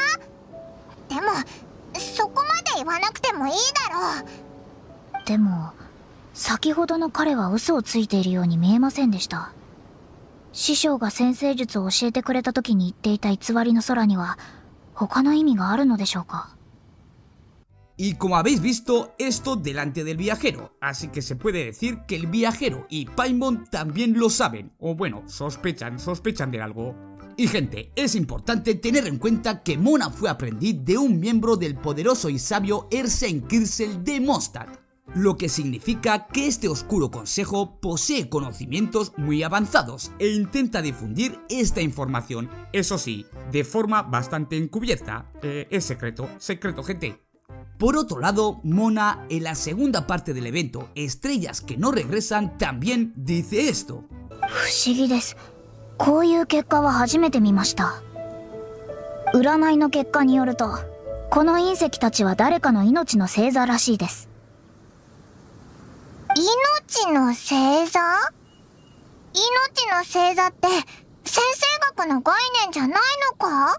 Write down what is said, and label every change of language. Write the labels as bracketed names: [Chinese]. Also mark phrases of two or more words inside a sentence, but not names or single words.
[Japanese] でもそこまで言わなくてもいいだろう。でも先ほどの彼は嘘をついているように見えませんでした。師匠が先生術を教えてくれた時に言っていた偽りの空には他の意味があるのでしょうか。 [Spanish] Y como habéis visto, esto delante del viajero, así que se puede decir que el viajero y Paimon también lo saben, o bueno, sospechan de algo. Y gente, es importante tener en cuenta que Mona fue aprendiz de un miembro del poderoso y sabio Ersen Kirsel de Mondstadt, lo que significa que este oscuro consejo posee conocimientos muy avanzados e intenta difundir esta información, eso sí, de forma bastante encubierta. Es secreto, gente. Por otro lado, Mona, en la segunda parte del evento Estrellas que no regresan, también dice esto. [Japanese] 不思議です。こういう結果は初めて見ました。占いの結果によると、この隕石たちは誰かの命の星座らしいです。命の星座？命の星座って先生学の概念じゃないのか？